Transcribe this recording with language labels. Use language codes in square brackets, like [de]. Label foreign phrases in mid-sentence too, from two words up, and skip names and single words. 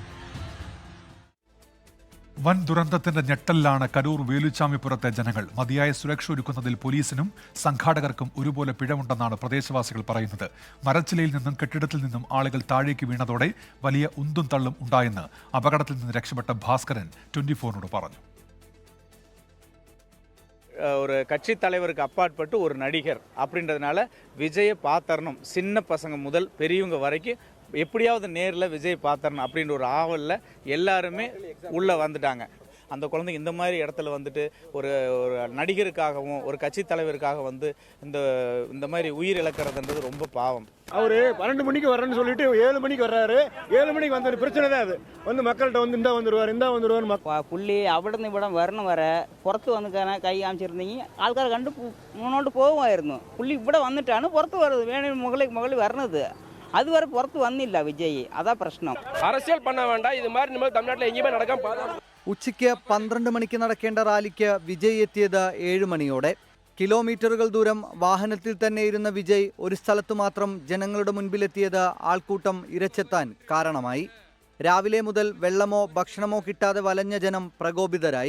[ml] വൻ ദുരന്തത്തിന്റെ ഞെട്ടലിലാണ് കരൂർ വേലുച്ചാമിപ്പുറത്തെ ജനങ്ങൾ. മതിയായ സുരക്ഷ ഒരുക്കുന്നതിൽ പോലീസിനും സംഘാടകർക്കും ഒരുപോലെ പിഴവുണ്ടെന്നാണ് പ്രദേശവാസികൾ പറയുന്നത്. മരച്ചിലയിൽ നിന്നും കെട്ടിടത്തിൽ നിന്നും ആളുകൾ താഴേക്ക് വീണതോടെ വലിയ ഉന്തും തള്ളും ഉണ്ടായെന്ന് അപകടത്തിൽ നിന്ന് രക്ഷപ്പെട്ട ഭാസ്കരൻ 24-നോട് പറഞ്ഞു. [ta] ஒரு கட்சி தலைவருக்கு அப்பாற்பட்டு ஒரு நடிகர் அப்படின்றதுனால விஜயை பார்த்தரணும். சின்ன பசங்க முதல் பெரியவங்க வரைக்கும் எப்படியாவது நேரில் விஜய் பார்த்தரணும் அப்படின்ற ஒரு ஆவலில் எல்லாருமே உள்ளே வந்துட்டாங்க. அந்த குழந்தை இந்த மாதிரி இடத்துல வந்துட்டு ஒரு நடிகருக்காகவும் ஒரு கட்சி தலைவருக்காக வந்து இந்த மாதிரி உயிர் இழக்கிறதுன்றது ரொம்ப பாவம். அவரு 12 மணிக்கு வரேன்னு சொல்லிட்டு 7 மணிக்கு வர்றாரு. 7 மணிக்கு வந்த பிரச்சனை தான் அது. வந்து மக்கள்கிட்ட வந்து இந்தா வந்துருவார் [ml] പുള്ളി അവിടെ നിന്ന് ഇവിടെ വരണം വരെ പുറത്ത് വന്നിക്കാൻ കൈ കാണിച്ചിരുന്നെങ്കിൽ ആൾക്കാർ കണ്ട് മുന്നോട്ട് പോകുമായിരുന്നു. പുള്ളി ഇവിടെ വന്നിട്ടാണ് പുറത്ത് വരുന്നത്, വേണമെങ്കിൽ മുകളിൽ വരണത്. അതുവരെ പുറത്ത് വന്നില്ല വിജയ്. അതാ പ്രശ്നം. [ta] அரசியல் பண்ண வேண்டாம். இது மாதிரி நம்ம தமிழ்நாட்டில் எங்கேயுமே நடக்காம. [ml] ഉച്ചയ്ക്ക് 12 മണിക്ക് നടക്കേണ്ട റാലിക്ക് വിജയ് എത്തിയത് 7 മണിയോടെ. കിലോമീറ്ററുകൾ ദൂരം വാഹനത്തിൽ തന്നെ ഇരുന്ന വിജയ് ഒരു സ്ഥലത്തു മാത്രം ജനങ്ങളുടെ മുൻപിലെത്തിയത് ആൾക്കൂട്ടം ഇരച്ചെത്താൻ കാരണമായി. രാവിലെ മുതൽ വെള്ളമോ ഭക്ഷണമോ കിട്ടാതെ വലഞ്ഞ ജനം പ്രകോപിതരായി.